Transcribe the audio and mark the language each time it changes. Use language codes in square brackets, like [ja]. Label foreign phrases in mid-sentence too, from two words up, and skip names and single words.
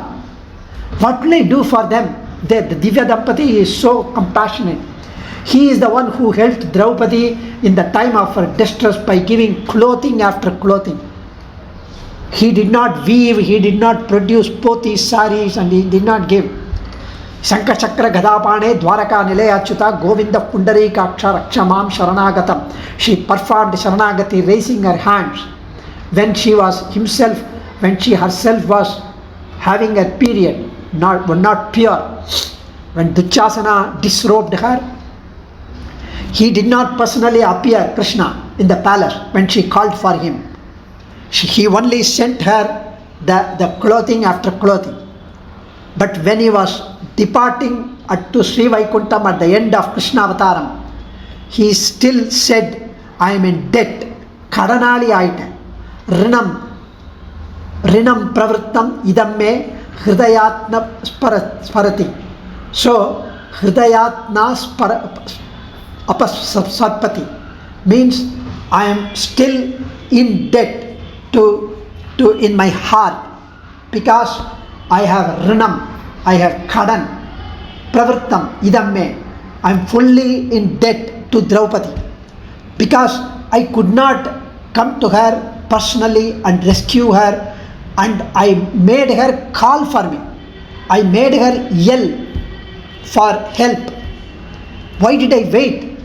[en] What will I do for them? The Divya Dampati is so compassionate. He is the one who helped Draupadi in the time of her distress by giving clothing after clothing. He did not weave, he did not produce pothis, saris, and he did not give. [sa] Shankha Chakra Gadapane Dwaraka Nilayachyuta Govinda Pundarikaksha Rakshamam Sharanagatam. [en] She performed Sharanagati raising her hands when she herself was having a period, not pure. When Duchasana disrobed her, he did not personally appear, Krishna, in the palace when she called for him. He only sent her the clothing after clothing. But when he was departing to Sri Vaikuntham at the end of Krishna Avataram, he still said, I am in debt. [ta] Kadanali aite. [sa] Rinam pravrittam idam me hridayatna sparati. [en] So, [sa] hridayatna apasarpati [en] means I am still in debt to in my heart, because I have rinam, I have kadan, [sa] pravrittam idam me, [en] I am fully in debt to Draupadi, because I could not come to her personally and rescue her, and I made her call for me, I made her yell for help. Why did I wait?